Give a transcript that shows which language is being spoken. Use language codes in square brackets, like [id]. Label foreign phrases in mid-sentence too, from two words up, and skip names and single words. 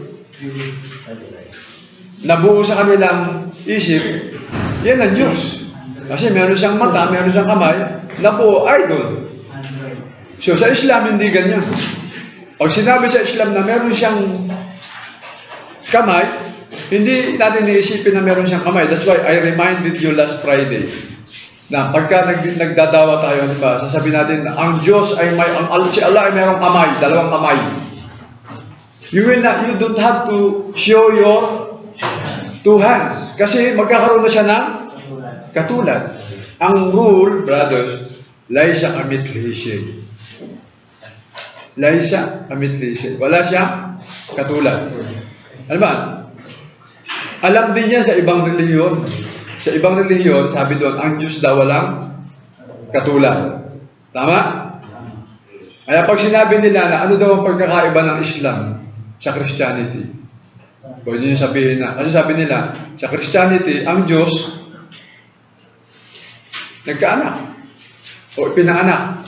[tl] Nabuo sa kanilang isip, yan ang Diyos. Kasi meron siyang mata, meron siyang kamay, nabuo, idol. [en] So sa Islam, [tl] hindi ganyan. Pag sinabi sa Islam na meron siyang kamay, Hindi natin iisipin na meron siyang kamay. [en] That's why I reminded you last Friday [tl] na pagka nagdadawa tayo, di ba, sasabihin natin na ang Diyos ay may, si Allah ay mayroong kamay, dalawang kamay. [en] You don't have to show your two hands. [tl] Kasi magkakaroon na siya ng katulad. Ang rule, brothers, [ar] ليس كمثله. ليس كمثله. [tl] Wala siyang katulad. Ano ba? Alam din niya sa ibang relihiyon. Sa ibang relihiyon, sabi doon, ang Diyos daw walang katulad. Tama? Kaya pag sinabi nila na ano daw ang pagkakaiba ng [en] Islam sa Christianity, [tl] pwede niyo sabihin na, kasi sabi nila, sa Christianity, ang Diyos nagkaanak o pinanganak.